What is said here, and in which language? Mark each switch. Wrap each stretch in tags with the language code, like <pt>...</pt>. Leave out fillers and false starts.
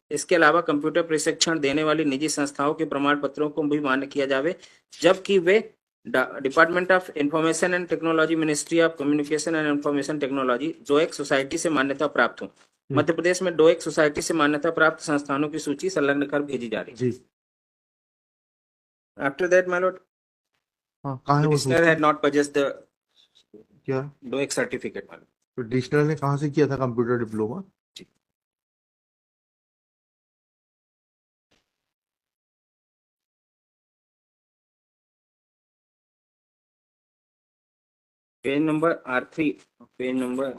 <hi>इसके अलावा कंप्यूटर प्रशिक्षण देने वाली निजी संस्थाओं के प्रमाण पत्रों को भी मान्य किया जावे, जबकि वे department of information and technology, ministry of communication and information technology, डोएक society से मान्यता प्राप्त हो। मध्य प्रदेश में डोएक सोसाइटी से मान्यता प्राप्त संस्थानों की सूची संलग्न कर भेजी जा रही है।</hi> <en>after that my lord petitioner had not possessed the</en> <hi>क्या</hi> <en>DOEACC certificate my lord.</en> <hi>पिटिशनर ने कहाँ से किया था computer diploma?</hi> <en>page number R3, page number</en>